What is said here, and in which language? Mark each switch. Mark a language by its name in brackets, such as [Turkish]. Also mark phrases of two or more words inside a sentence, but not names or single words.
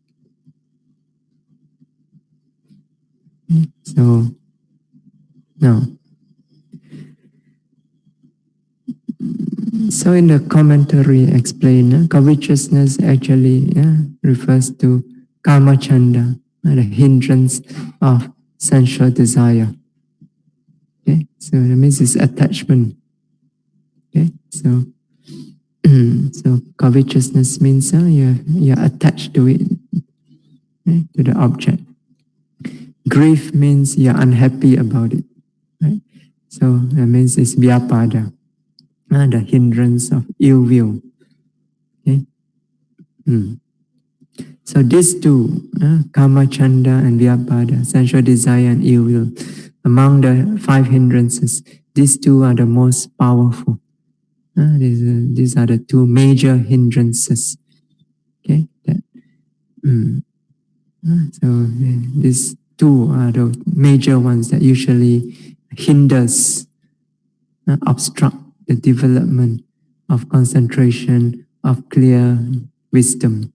[English] So now, so in the commentary explained, covetousness actually refers to [Pali] kama chanda, [English] the hindrance of sensual desire. Okay, so that means it's attachment. Okay, so so covetousness means you're attached to it, okay, to the object. Grief means you're unhappy about it. Right? So that means it's vyapada, the hindrance of ill will. Okay? So these two, [Pali] kama chanda [English] and vyapada, sensual desire and ill will, among the 5 hindrances, these two are the most powerful. These are the 2 major hindrances. Okay, so these 2 are the major ones that usually hinders, obstruct the development of concentration, of clear wisdom.